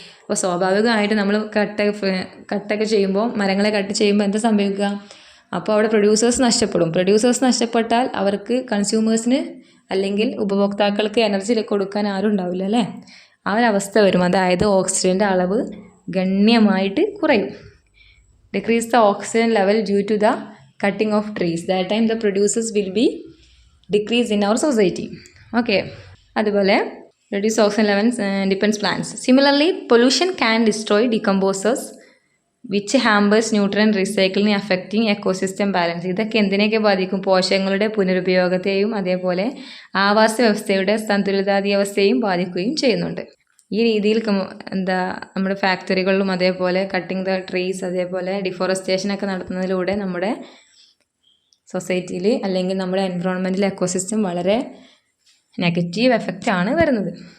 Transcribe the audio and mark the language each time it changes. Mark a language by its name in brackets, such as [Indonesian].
[Malayalam] അപ്പോൾ സ്വാഭാവികമായിട്ട് നമ്മൾ കട്ടൊക്കെ ചെയ്യുമ്പോൾ, മരങ്ങളെ കട്ട് ചെയ്യുമ്പോൾ എന്താ സംഭവിക്കുക? അപ്പോൾ അവിടെ പ്രൊഡ്യൂസേഴ്സ് നഷ്ടപ്പെടും. പ്രൊഡ്യൂസേഴ്സ് നഷ്ടപ്പെട്ടാൽ അവർക്ക് കൺസ്യൂമേഴ്സിന് അല്ലെങ്കിൽ ഉപഭോക്താക്കൾക്ക് എനർജി കൊടുക്കാൻ ആരും ഉണ്ടാവില്ല അല്ലേ? ആ ഒരവസ്ഥ വരും. അതായത് ഓക്സിജൻ്റെ അളവ് ഗണ്യമായിട്ട് കുറയും. [English] Decrease the oxygen level due to the cutting of trees. That time the producers will be decreased in our society. Okay. [Malayalam] അതുപോലെ [English] reduce oxygen levels depends plants. Similarly, pollution can destroy decomposers which hampers nutrient recycling, affecting ecosystem balance. [Malayalam] ഇതൊക്കെ എന്തിനെയൊക്കെ ബാധിക്കും? പോഷകങ്ങളുടെ പുനരുപയോഗത്തെയും അതേപോലെ ആവാസ വ്യവസ്ഥയുടെ സന്തുലിതാവസ്ഥയെയും ബാധിക്കുകയും ചെയ്യുന്നുണ്ട്. ഈ രീതിയിൽ നമ്മുടെ ഫാക്ടറികളിലും അതേപോലെ കട്ടിങ് ദ ട്രീസ്, അതേപോലെ ഡിഫോറസ്റ്റേഷനൊക്കെ നടത്തുന്നതിലൂടെ നമ്മുടെ സൊസൈറ്റിയിൽ അല്ലെങ്കിൽ നമ്മുടെ എൻവറോൺമെൻറ്റിൽ എക്കോസിസ്റ്റം വളരെ നെഗറ്റീവ് എഫക്റ്റാണ് വരുന്നത്.